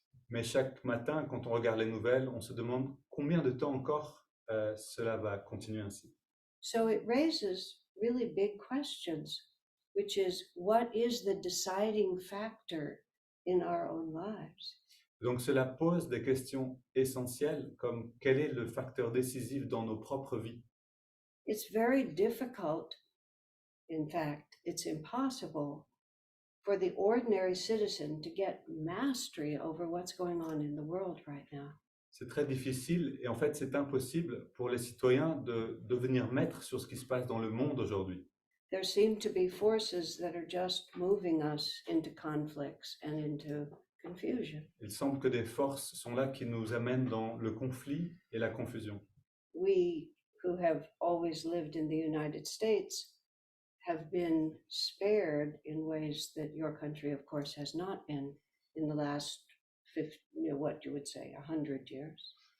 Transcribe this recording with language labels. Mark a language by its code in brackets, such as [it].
[fr] Mais chaque matin, quand on regarde les nouvelles, on se demande combien de temps encore cela va continuer ainsi. [en] So it raises really big questions, which is what is the deciding factor in our own lives? [fr] Donc cela pose des questions essentielles comme quel est le facteur décisif dans nos propres vies. [en] It's very difficult, in fact, it's impossible for the ordinary citizen to get mastery over what's going on in the world right now. [fr] C'est très difficile et en fait c'est impossible pour les citoyens de devenir maîtres sur ce qui se passe dans le monde aujourd'hui. [en] There seem to be forces that are just moving us into conflicts and into confusion. [fr] Il semble que des forces sont là qui nous amènent dans le conflit et la confusion. [en] We who have always lived in the United States have been spared in ways that your country, of course, has not been in the last 50, what you would say, 100 years.